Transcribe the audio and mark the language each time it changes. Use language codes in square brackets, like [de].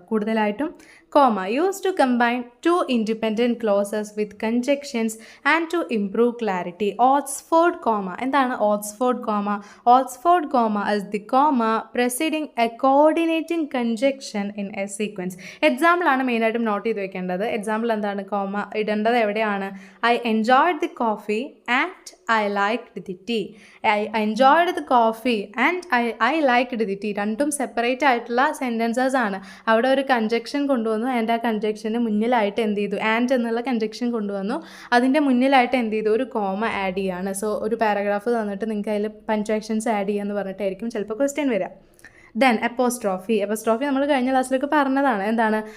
[ml] കൂടുതലായിട്ടും [en] Comma use to combine 2 independent clauses with conjunctions and to improve clarity. Oxford comma. [ml] എന്താണ് Oxford comma? [en] Oxford comma is the comma preceding a coordinating conjunction in a sequence. [ml] എക്സാമ്പിളാണ് മെയിനായിട്ടും not ചെയ്ത് വെക്കേണ്ടത്. Example എന്താണ്? Comma ഇടേണ്ടത് എവിടെയാണ്? [en] I enjoyed the coffee and I liked the tea. I enjoyed the coffee and I liked the tea. [ml] രണ്ടും separate ആയിട്ടുള്ള sentences ആണ്. അവിടെ ഒരു കൺജക്ഷൻ കൊണ്ടുവന്നു ആൻഡ് ആ കൺജക്ഷന് മുന്നിലായിട്ട് എന്ത് ചെയ്തു, ആൻഡ് എന്നുള്ള കൺജക്ഷൻ കൊണ്ടുവന്നു, അതിൻ്റെ മുന്നിലായിട്ട് എന്ത് ചെയ്തു, ഒരു കോമ ആഡ് ചെയ്യാണ്. സോ ഒരു പാരഗ്രാഫ് തന്നിട്ട് നിങ്ങൾക്ക് അതിൽ പഞ്ച്വാക്ഷൻസ് ആഡ് ചെയ്യാന്ന് പറഞ്ഞിട്ടായിരിക്കും ചിലപ്പോൾ ക്വസ്റ്റ്യൻ വരിക. ദെൻ അപ്പോസ്ട്രോഫി നമ്മൾ കഴിഞ്ഞ ക്ലാസ്സിലൊക്കെ പറഞ്ഞതാണ്. എന്താണ്?